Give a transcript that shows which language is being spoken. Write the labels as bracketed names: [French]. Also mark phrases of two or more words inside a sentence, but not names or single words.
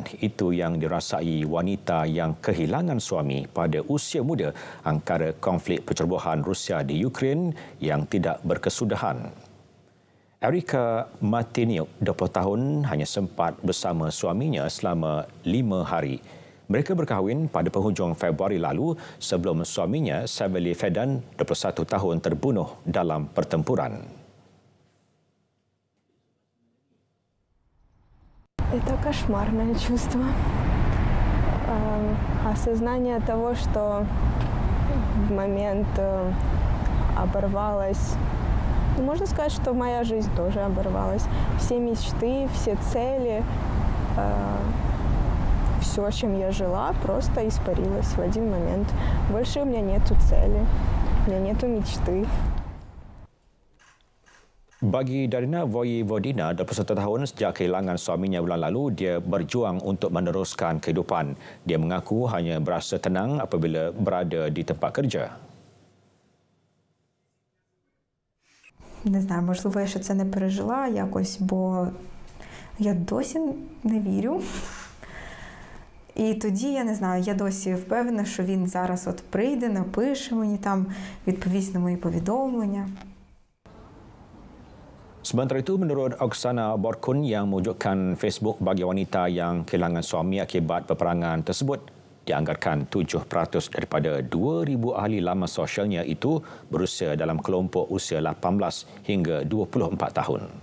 [Malay] Itu yang dirasai wanita yang kehilangan suami pada usia muda angkara konflik percerobohan Rusia di Ukraine yang tidak berkesudahan. Erika Martiniuk, 20 tahun, hanya sempat bersama suaminya selama 5 hari. Mereka berkahwin pada penghujung Februari lalu sebelum suaminya, Savely Fedan, 21 tahun, terbunuh dalam pertempuran. [Russian] Это кошмарное чувство. Осознание того, что в момент оборвалась, можно сказать, что моя жизнь тоже оборвалась. Все мечты, все цели, все, чем я жила, просто испарилось в один момент. Больше у меня нету цели, у меня нету мечты. [Malay] Bagi Darina Voivodina, 21 tahun, sejak kehilangan suaminya bulan lalu, dia berjuang untuk meneruskan kehidupan. Dia mengaku hanya berasa tenang apabila berada di tempat kerja. [Ukrainian] Не знаю, можливо, я ще це не пережила якось, бо я досі не вірю. І тоді, я не знаю, я досі впевнена, що він зараз от прийде, напише мені там, відповість на мої повідомлення. [Malay] Sementara itu, menurut Oksana Borkun yang mewujudkan Facebook bagi wanita yang kehilangan suami akibat peperangan tersebut, dianggarkan 7% daripada 2,000 ahli laman sosialnya itu berusia dalam kelompok usia 18 hingga 24 tahun.